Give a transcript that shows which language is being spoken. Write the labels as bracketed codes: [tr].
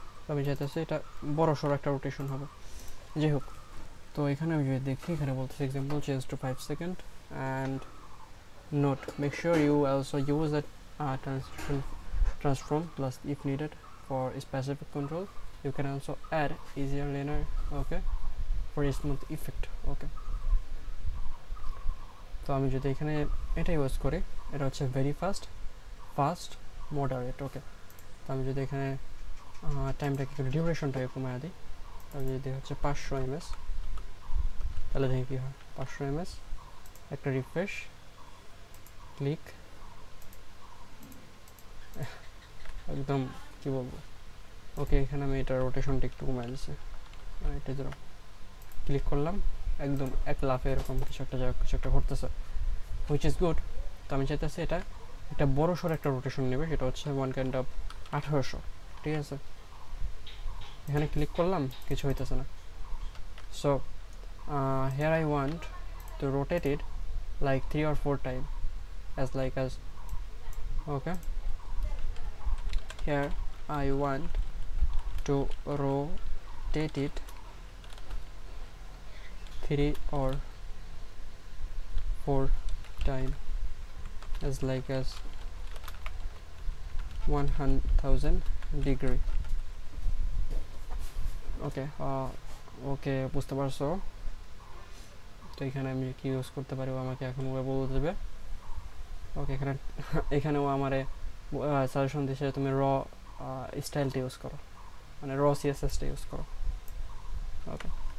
[bn] আমি চাইতেছি এটা বড় সড়ো একটা রোটেশন হবে, যাই হোক। তো এখানে আমি যদি দেখি, এখানে বলতেছি [en] Example change to 5 second and note make sure you also use that transform plus if needed for specific control. You can also add easier linear, okay, for a smooth effect, okay. [bn] তো আমি যদি এখানে এটা use করি, এটা হচ্ছে very fast moderate, ওকে। তো আমি যদি এখানে টাইমটাকে একটু ডিউরেশনটাকে কমায় দিই, আমি যদি হচ্ছে 500 ms, তাহলে দেখি কী হয়। 500 ms, একটা রিফ্রেশ, ক্লিক, একদম কি বলবো, ওকে। এখানে আমি এটা রোটেশনটা একটু কমায় দিচ্ছি, এটা যেরকম ক্লিক করলাম, একদম এক লাফে এরকম কিছু একটা ঘটতেছে, [en] Which is good. [bn] তো আমি চাইতেছি এটা একটা বড় সড়ো একটা রোটেশন নেবে, সেটা হচ্ছে 1800, ঠিক আছে। এখানে ক্লিক করলাম, কিছু হইতেছে না। [en] So here I want to rotate it like 3 or 4 times as okay. Here I want to rotate it 3 or 4 times as 1000 degree, okay. [bn] ওকে, বুঝতে পারছো? তো এখানে আমি কি ইউজ করতে পারি, আমাকে এখন ওয়ে বলে দেবে, ওকে। এখানেও আমারে সাজেশন দিচ্ছে তুমি র স্টাইলটা ইউজ করো, মানে র সিএসএসটা ইউজ করো, ওকে।